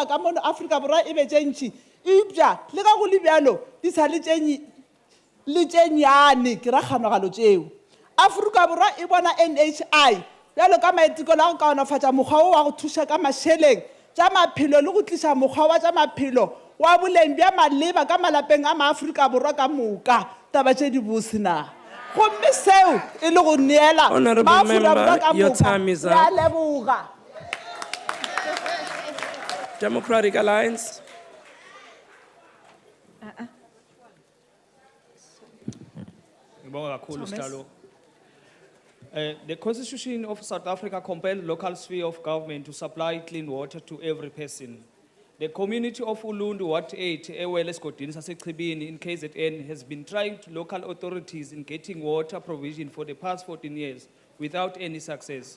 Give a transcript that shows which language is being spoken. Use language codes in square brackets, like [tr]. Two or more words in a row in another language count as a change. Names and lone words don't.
[nso] ka mono afrika borwa e be tše ntši eupša le ka go le bjalo di sa le tše nnyane ke ra kganogalo tšeo afrika borwa e bona NHI bjalo ka maiteko la go kaonafatša mokgwa wo wa go thuša ka mašeleng tša maphelo le go tliša mokgwa wa tša maphelo wa boleng bja maleba ka malapeng a maafrika borwa ka moka taba tše di bose na gomme seo e le go neela maafrika borwa ka moka ya leboga [en] Democratic Alliance. The Constitution of South Africa compels local sphere of government to supply clean water to every person. The community of Ulundu, Ward 8, Ewele Skodini, Sasechibini in KZN has been trying to local authorities in getting water provision for the past 14 years without any success.